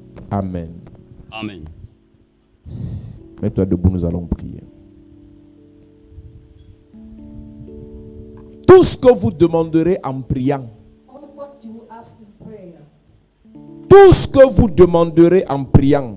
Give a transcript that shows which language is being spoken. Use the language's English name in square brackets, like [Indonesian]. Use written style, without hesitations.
[French] Amen. Amen. Mets-toi debout, nous allons prier. Tout ce que vous demanderez en priant, [English] All what you will ask in prayer. [French] tout ce que vous demanderez en priant,